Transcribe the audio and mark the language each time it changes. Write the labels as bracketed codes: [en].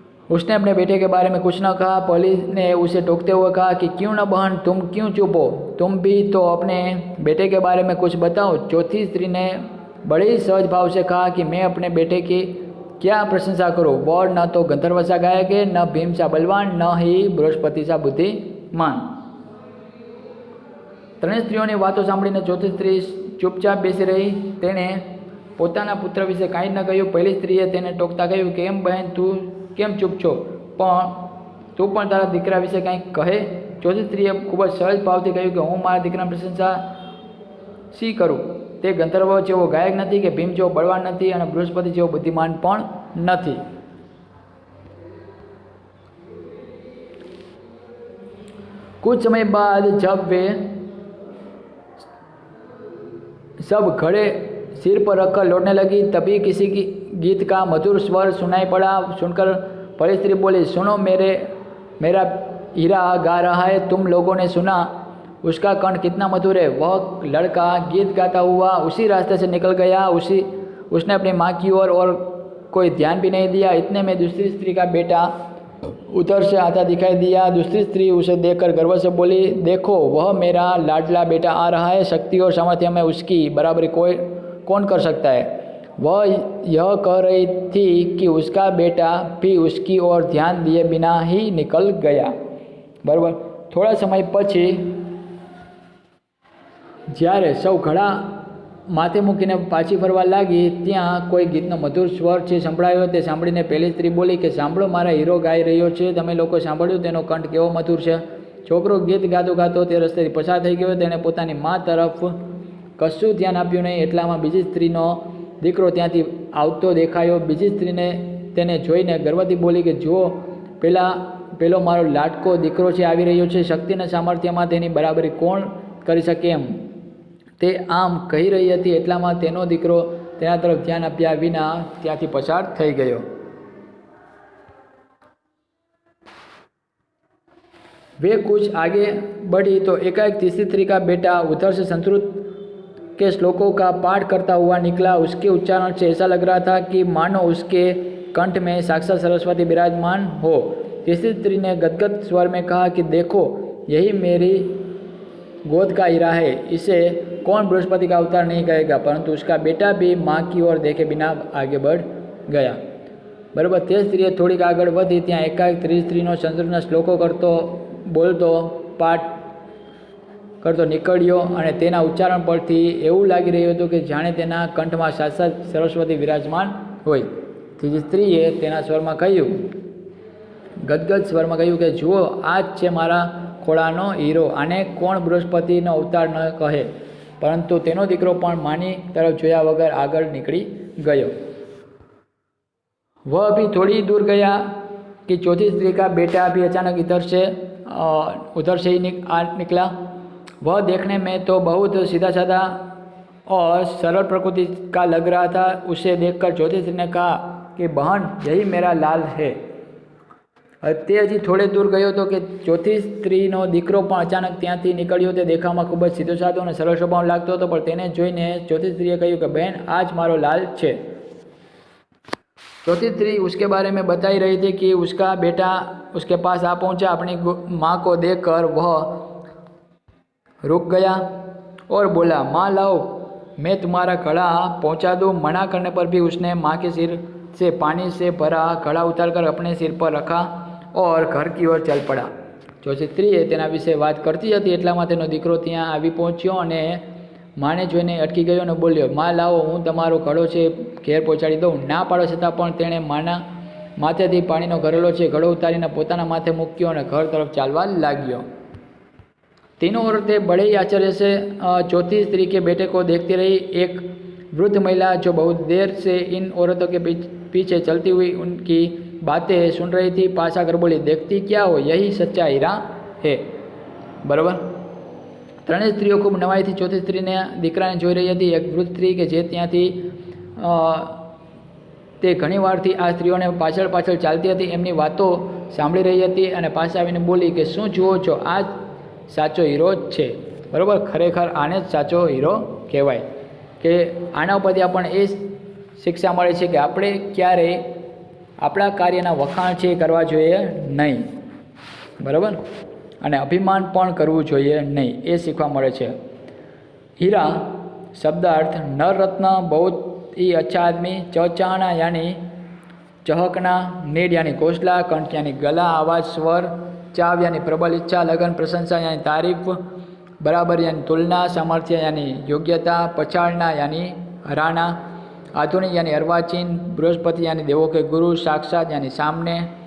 [hi] उसने अपने बेटे के बारे में कुछ न कहा। पहली ने उसे टोकते हुए कहा कि क्यों न बहन, तुम क्यों चुप हो? तुम भी तो अपने बेटे के बारे में कुछ बताओ। चौथी स्त्री ने बड़े ही सहज भाव से कहा कि मैं अपने बेटे की क्या प्रशंसा करूं। वह न तो गंधर्व सा गायक है, न भीम सा बलवान, न ही बृहस्पति सा बुद्धिमान। [gu] ત્રણેય સ્ત્રીઓની વાતો સાંભળીને ચોથી સ્ત્રી ચૂપચાપ બેસી રહી। તેણે પોતાના પુત્ર વિશે કાંઈ ન કહ્યું। પહેલી સ્ત્રીએ તેને ટોકતા કહ્યું કે એમ બહેન, તું કેમ ચૂપ છો? તું પણ તારા દીકરા વિશે કંઈક કહે। ચોથી સ્ત્રીએ ખૂબ જ સહજ ભાવથી કહ્યું કે હું મારા દીકરાની પ્રશંસા શી કરું? તે ગંધર્વ જેવો ગાયક નથી કે ભીમ જેવો બળવાન નથી, અને બૃહસ્પતિ જેવો બુદ્ધિમાન પણ નથી। [hi] कुछ समय बाद जब वे सब घड़े सिर पर रखकर लौटने लगी, तभी किसी की गीत का मधुर स्वर सुनाई पड़ा। सुनकर पहली स्त्री बोली, सुनो, मेरा हीरा गा रहा है। तुम लोगों ने सुना उसका कंठ कितना मधुर है। वह लड़का गीत गाता हुआ उसी रास्ते से निकल गया। उसने अपनी माँ की ओर और कोई ध्यान भी नहीं दिया। इतने में दूसरी स्त्री का बेटा उधर से आता दिखाई दिया। दूसरी स्त्री उसे देखकर गर्व से बोली, देखो वह मेरा लाडला बेटा आ रहा है, शक्ति और सामर्थ्य में उसकी बराबरी कोई कौन कर सकता है। वह यह कह रही थी कि उसका बेटा भी उसकी ओर ध्यान दिए बिना ही निकल गया। [gu] बराबर। थोड़ा समय પછી જ્યારે સૌ ઘડા માથે મૂકીને પાછી ફરવા લાગી ત્યાં કોઈ ગીતનો મધુર સ્વર છે સંભળાયો। તે સાંભળીને પહેલી સ્ત્રી બોલી કે સાંભળો, મારા હીરો ગાઈ રહ્યો છે, તમે લોકો સાંભળ્યું તેનો કંઠ કેવો મધુર છે। છોકરો ગીત ગાતો ગાતો તે રસ્તેથી પસાર થઈ ગયો। તેણે પોતાની મા તરફ કશું ધ્યાન આપ્યું નહીં। એટલામાં બીજી સ્ત્રીનો દીકરો ત્યાંથી આવતો દેખાયો। બીજી સ્ત્રીને તેને જોઈને ગર્વથી બોલી કે જુઓ, પેલો મારો લાડકો દીકરો છે, આવી રહ્યો છે, શક્તિના સામર્થ્યમાં તેની બરાબરી કોણ કરી શકે એમ। તે આમ કહી રહી હતી એટલામાં તેનો દીકરો તેના તરફ ધ્યાન આપ્યા વિના ત્યાંથી પસાર થઈ ગયો। [hi] वे कुछ आगे बढ़ी तो एकाएक तीसरी स्त्री का बेटा उधर से संस्कृत के श्लोकों का पाठ करता हुआ निकला। उसके उच्चारण से ऐसा लग रहा था कि मानो उसके कंठ में साक्षात सरस्वती विराजमान हो। तीसरी स्त्री ने गदगद स्वर में कहा कि देखो, यही मेरी गोद का हीरा है, इसे कौन बृहस्पति का अवतार नहीं कहेगा। परंतु उसका बेटा भी माँ की ओर देखे बिना आगे बढ़ गया। [gu] बराबर। ते स्त्रीए थोड़ीक आगळ वधी त्यां एकाएक ત્રીજી સ્ત્રીનો સંસ્કૃતના શ્લોકો કરતો બોલતો પાઠ કરતો નીકળ્યો અને તેના ઉચ્ચારણ પરથી એવું લાગી રહ્યું હતું કે જાણે તેના કંઠમાં સાક્ષાત સરસ્વતી વિરાજમાન હોય। ત્રીજી સ્ત્રીએ તેના સ્વરમાં કહ્યું, ગદગદ સ્વરમાં કહ્યું કે જુઓ, આ જ છે મારા ખોળાનો હીરો, આને કોણ બૃહસ્પતિનો અવતાર ન કહે। પરંતુ તેનો દીકરો પણ માની તરફ જોયા વગર આગળ નીકળી ગયો। [hi] वह अभी थोड़ी दूर गया कि चौथी स्त्री का बेटा भी अचानक उधर से ही निकला। वह देखने में तो बहुत सीधा साधा और सरल प्रकृति का लग रहा था। उसे देखकर चौथी स्त्री ने कहा कि बहन, यही मेरा लाल है। [gu] તે હજી થોડે દૂર ગયો હતો કે ચોથી સ્ત્રીનો દીકરો પણ અચાનક ત્યાંથી નીકળ્યો। તે દેખાવમાં ખૂબ જ સીધો સાધો અને સરળ સ્વભાવ લાગતો હતો, પણ તેને જોઈને ચોથી સ્ત્રીએ કહ્યું કે બહેન, આ જ મારો લાલ છે। [hi] चौथी स्त्री उसके बारे में बताई रही थी कि उसका बेटा उसके पास आ पहुंचा। अपनी माँ को देखकर वह रुक गया और बोला, माँ लाओ, मैं तुम्हारा घड़ा पहुंचा दूँ। मना करने पर भी उसने माँ के सिर से पानी से भरा घड़ा उतारकर अपने सिर पर रखा और घर की ओर चल पड़ा। [gu] चौथी स्त्रीए तेना विषे बात करती हती એટલામાં તેનો દીકરો ત્યાં આવી પહોંચ્યો અને માને જોઈને અટકી ગયો અને બોલ્યો, માં લાવો, હું તમારો ઘડો છે ઘેર પહોંચાડી દઉં। ના પાડો છતાં પણ તેણે માના માથેથી પાણીનો ઘરેલો છે ઘડો ઉતારીને પોતાના માથે મૂક્યો અને ઘર તરફ ચાલવા લાગ્યો। [hi] तीनों औरतें बड़े ही आश्चर्य से चौथी स्त्री के बेटे को देखती रही। एक वृद्ध महिला जो बहुत देर से इन औरतों के पीछे चलती हुई उनकी बातें सुन रही थी, पास आकर बोली, देखती क्या हो, यही सच्चा हीरा है। [gu] बराबर। ત્રણેય સ્ત્રીઓ ખૂબ નવાઈથી ચોથી સ્ત્રીને દીકરાને જોઈ રહી હતી। એક વૃદ્ધ સ્ત્રી કે જે ત્યાંથી તે ઘણીવારથી આ સ્ત્રીઓને પાછળ પાછળ ચાલતી હતી એમની વાતો સાંભળી રહી હતી અને પાસે આવીને બોલી કે શું જુઓ છો, આ જ સાચો હીરો જ છે। બરાબર। ખરેખર આને જ સાચો હીરો કહેવાય। કે આના ઉપરથી આપણને એ શિક્ષા મળે છે કે આપણે ક્યારેય આપણા કાર્યના વખાણ છે એ કરવા જોઈએ નહીં। બરાબર। અને અભિમાન પણ કરવું જોઈએ નહીં, એ શીખવા મળે છે। [hi] हीरा शब्दार्थ नर रत्न, बहुत ही अच्छा आदमी, चौचाना यानी चहकना, नीड यानी घोषला, कंठ यानी गला, आवाज़ स्वर, चाव यानी प्रबल इच्छा, लगन प्रशंसा यानी तारीफ, बराबर यानी तुलना, सामर्थ्य यानी योग्यता, पछाड़ना यानी हराना, आधुनिक यानी अर्वाचीन, बृहस्पति यानी देवों के गुरु, साक्षात यानी सामने,